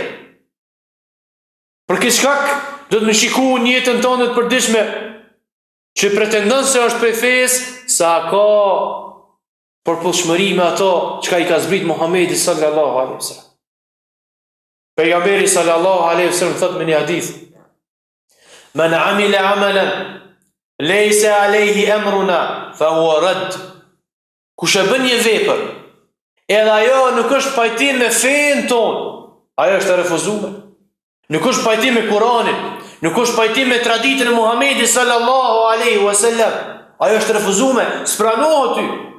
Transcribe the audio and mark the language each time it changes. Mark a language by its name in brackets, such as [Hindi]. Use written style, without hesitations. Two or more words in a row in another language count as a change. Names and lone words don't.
[Albanian] Për këtë shkak do të më shiku në jetën tonë të përditshme që pretendon se është prej fesë, sa ka përputhshmëri me ato çka i ka zbrit Muhamedi [Arabic] صلى الله عليه وسلم. [Albanian] Pejgamberi [Arabic] صلى الله عليه وسلم [Albanian] thot në një hadith: [Arabic] "من عمل عملا ليس عليه أمرنا فهو رد." [Albanian] Kush e bën një vepër, edhe ajo nuk është pajtim me fenë tonë, ajo është e refuzuar. Nuk është pajtim me Kur'anin, nuk është pajtim me traditën e Muhamedit [Arabic] صلى الله عليه وسلم, [Albanian] ajo është refuzuar, s'pranohet ty.